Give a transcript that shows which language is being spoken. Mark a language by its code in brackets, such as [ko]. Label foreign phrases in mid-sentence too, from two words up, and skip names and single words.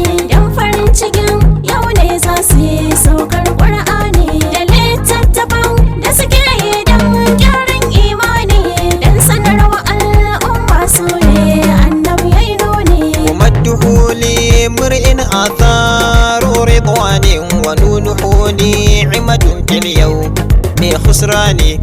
[ha] don farin cikin yau ne za su yi saukar Qur'ani da littattafan da suke yi don gyaran imani, don sanarwa al'umma su ne Annabi ya yi nuni. [ar] ومده لامرئ آثار رضوان، ونونه نعمة في اليوم خسران،